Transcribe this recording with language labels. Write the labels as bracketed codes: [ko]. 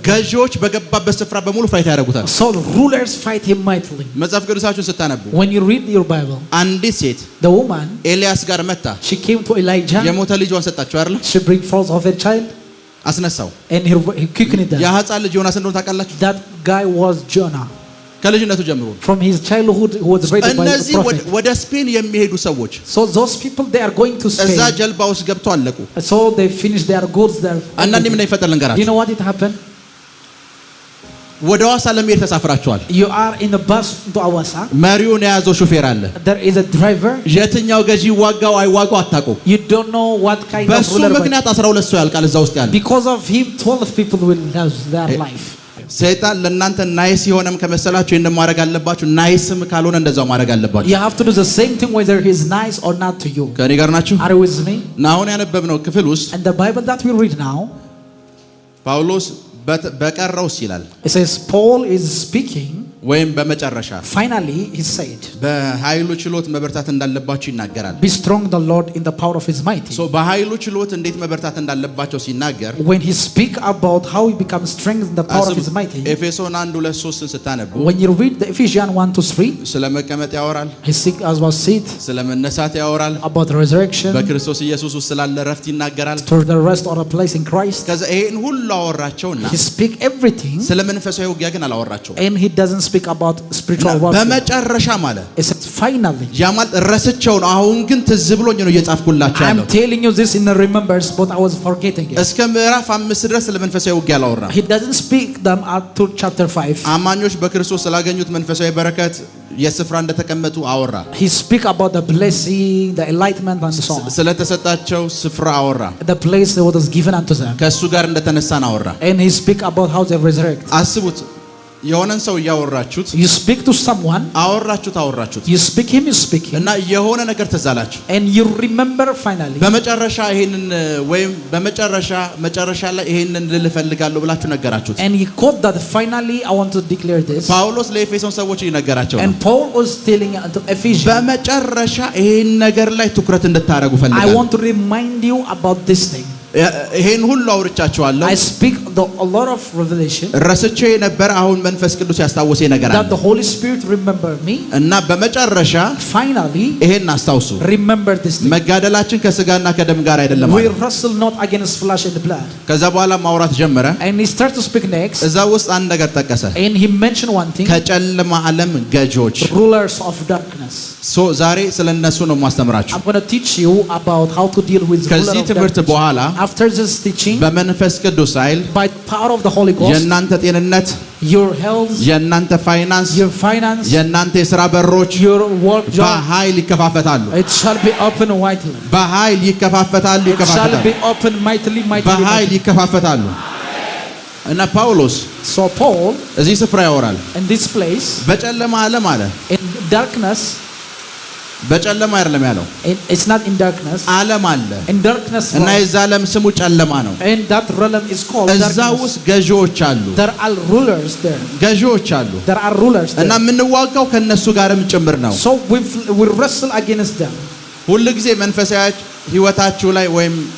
[am] ገጆች በገባበት ስፍራ በሙሉ ፋይት ያደርጉታል. [en] so rulers fight him mightily. [am] መጽሐፍ ቅዱሳችሁን ስታነቡ [en] when you read your Bible [am] አንዲት ሴት [en] the woman [am] ኤልያስ ጋር መጣ [en] she came to Elijah [am] የሞተ ልጇን ሰጣቸው አይደል? [en] she bring forth of a child [am] አስነሳው [en] and he quickened it. [am] የሕፃን ልጅ ዮናስ እንደሆነ ታውቃላችሁ? [en] that guy was Jonah [am] ከልጅነቱ ጀምሮ [en] from his childhood who was raised by the prophet. [am] ወደ ስፔን የሚሄዱ ሰዎች [en] so those people they are going to Spain. [am] እዛ ጀልባ ውስጥ ገብተው አለቁ. [en] so they finished their goods there. [am] አንዳንዴ ምን ይፈጠር ልንገራችሁ? [en] you know what it happened? [am] ወደ ሐዋሳ ለመሄድ ተሳፍራችኋል. [en] you are in a bus to Hawassa. [am] መሪውን የያዘው ሹፌር አለ. [en] there is a driver. [am] የትኛው ገዢ ዋጋው አይዋጋው አታውቁ. [en] you don't know what kind of [am] በሱ [en] ruler. [am] ምክንያት 12 ሰው ያልቃል እዛ ውስጥ ያለ. [en] because of him 12 people will lose their life. [am] ሰይጣን ለእናንተ ናይስ የሆነም ከመሰላችሁ ይሄን ማድረግ አለባችሁ ናይስም ካልሆነ እንደዛው ማድረግ አለባችሁ. [en] you have to do the same thing whether he is nice or not to you. [am] ከኔ ጋር ናችሁ? [en] are you with me? [am] አሁን ያነበብነው ክፍል ውስጥ [en] and the Bible that we read now [am] ጳውሎስ በቀረውስ ይላል. [en] it says Paul is speaking [am] ወይም በመጨረሻ [en] finally he said [am] በኃይሉ ችሎት መበርታት እንዳለባችሁ ይናገራል. [en] be strong the Lord in the power of his might. [am] so በኃይሉ ችሎት እንዴት መበርታት እንዳለባቸው ሲናገር [en] when he speak about how he becomes strength in the power of his might. [am] ኤፌሶን 1:2-3 ስታነቡ [en] when you read the Ephesians 1-3 [am] ስለ መቀመጥ ያወራል. [en] he speaks about seat, [am] ስለ መነሳት ያወራል. [en] about resurrection, [am] በክርስቶስ ኢየሱስ ውስጥ ስላለ ረፍት ይናገራል. [en] to the rest or a place in Christ. [am] ከዛ ይሄን ሁሉ አወራቸውና [en] he speak everything [am] ስለ መንፈሳዊ ውጊያ ግን አላወራቸው. [en] and he doesn't speak about spiritual warfare. [am] በመጨረሻ ማለት [en] it says finally [am] ያማል ረስቸው ነው አሁን ግን ትዝ ብሎኝ ነው እየጻፍኩላችሁ ያለው. [en] I'm telling you this in the remembrance but I was forgetting it. [am] እስከ ምዕራፍ 5 ድረስ ስለ መንፈሳዊ ውጊያ አላወራም. [en] he doesn't speak them up to chapter 5. [am] አማኞች በክርስቶስ ስላገኙት መንፈሳዊ በረከት የስፍራ እንደተቀመጡ አወራ. [en] he speak about the blessing, the enlightenment and so on. [am] ስለተሰጣቸው ስፍራ አወራ. [en] the place that was given unto them. [am] ከሱ ጋር እንደተነሳን አወራ. [en] and he speak about how they resurrect. [am] አስቡት የሆነን ሰው ያወራችሁት [en] you speak to someone [am] አወራችሁት [en] you speak him is speaking [am] እና የሆነ ነገር ተዛላችሁ [en] and you remember finally [am] በመጨረሻ ይሄንን ወይም መጨረሻ ላይ ይሄንን ልልፈልጋለሁ ብላችሁ ነገራችሁት. [en] and he quote that finally I want to declare this. [am] ጳውሎስ ለኤፌሶን ሰዎች ይነገራቸው [en] and Paul was telling to Ephesians [am] በመጨረሻ ይሄን ነገር ላይ ትኩረት እንድታረጉ ፈልጋለሁ. [en] I want to remind you about this thing. [am] ይሄን ሁሉ አውርቻችኋለሁ. [en] I speak a lot of revelation [am] ረስቼ ነበር አሁን መንፈስ ቅዱስ ያስታወሰ ነገር አለ. [en] that the Holy Spirit remember me [am] እና በመጨረሻ [en] finally [am] ይሄን አስታውሱ. [en] remember this thing. [am] መጋደላችን ከስጋና ከደም ጋር አይደለም [en] we wrestle not against flesh and blood. [am] ከዛ በኋላ ማውራት ጀመረ. [en] and he started to speak next [am] እዛ ውስጥ አንድ ነገር ጠቀሰ. [en] and he mentioned one thing [am] ከጨለማ ዓለም ገጆች [en] rulers of darkness. [am] so ዛሬ ስለነሱ ነው ማስተምራችሁ. [en] I'm going to teach you about how to deal with rulers of [am] ከዚህ ትምህርት በኋላ [en] after this teaching [am] በመንፈስ ቅዱስ ኃይል [en] by power of the Holy Ghost [am] የናንተ ጤንነት [en] your health [am] የናንተ ፋይናንስ [en] your finance [am] የናንተ የሥራ በሮች [en] your work job [am] በኃይል ይከፋፈታሉ. [en] it shall be open widely. [am] በኃይል ይከፋፈታሉ [en] it shall be open mightily [am] በኃይል ይከፋፈታሉ. እና ጳውሎስ [en] so Paul [am] እዚህ ስፍራ ያወራል. [en] in this place [am] በጨለማ ዓለም አለ [en] in darkness [am] በጨለማ አይደለም ያለው [en] it's not in darkness [am] ዓለም አለ [en] in darkness [am] እና የዛ ዓለም ስሙ ጨለማ ነው. [en] and that realm is called [am] እዛ [en] darkness. [am] ውስጥ ገዢዎች አሉ. [en] there are rulers there. [am] ገዢዎች አሉ [en] there are rulers there. [am] እና የምንዋጋው ከነሱ ጋርም ጭምር ነው. [en] so we wrestle against them. [am] ሁሉ ጊዜ መንፈሳዊ ህይወታችሁ ላይ ወይም